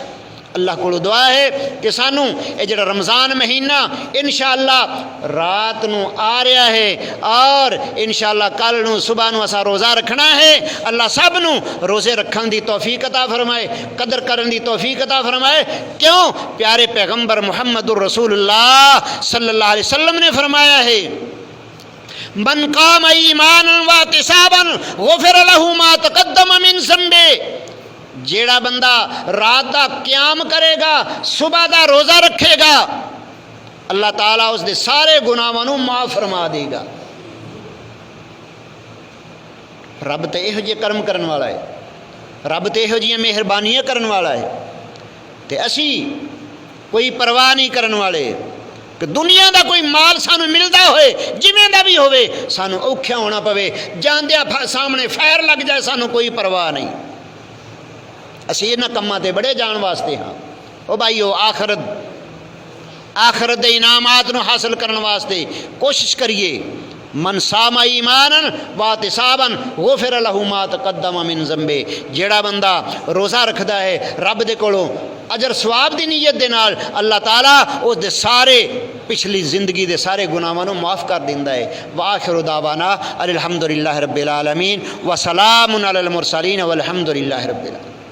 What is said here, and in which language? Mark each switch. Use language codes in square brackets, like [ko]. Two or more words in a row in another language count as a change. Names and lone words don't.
[pa] اللہ کو دعا ہے کہ سانو یہ جڑا رمضان مہینہ انشاءاللہ رات نو آ رہا ہے اور انشاءاللہ کل نو صبح نو اسا روزہ رکھنا ہے، اللہ سب نو روزے رکھن دی توفیق عطا فرمائے، قدر کرن دی توفیق عطا فرمائے۔ کیوں؟ پیارے پیغمبر محمد [ar] الرسول اللہ صلی اللہ علیہ وسلم [pa] نے فرمایا ہے، [ar] من قام ایمانا واحتسابا غفر له ما تقدم من ذنبه۔ [pa] جیڑا بندہ رات دا قیام کرے گا، صبح دا روزہ رکھے گا، اللہ تعالیٰ اس دے سارے گناہاں نوں معاف فرما دے گا۔ رب تے ایہو جے کرم کرن والا ہے، رب تے ایہو جیاں مہربانیاں کرن والا ہے، تے اسی کوئی پرواہ نہیں کرن والے کہ دنیا دا کوئی مال سانو ملدا ہوئے، جویں دا بھی ہوئے، سانو اوکھیا ہونا پوے، جاندیا سامنے فیر لگ جائے، سانو کوئی پرواہ نہیں۔ اسی انہاں کماں تے بڑے جان واسطے ہاں۔ او بھائیو آخرت دے انعامات نو حاصل کرن واسطے کوشش کریے۔ [ar] من صام ایمانا واحتسابا غفر له ما تقدم من ذنبه۔ [pa] جیڑا بندہ روزہ رکھدا ہے رب دے کولوں اجر ثواب دی نیت دے نال، اللہ تعالیٰ اس دے سارے پچھلی زندگی دے سارے گناہاں نوں معاف کر دیندا ہے۔ [ar] وآخر دعوانا الحمدللہ رب العالمین وسلام علی المرسلین والحمدللہ رب العالمین۔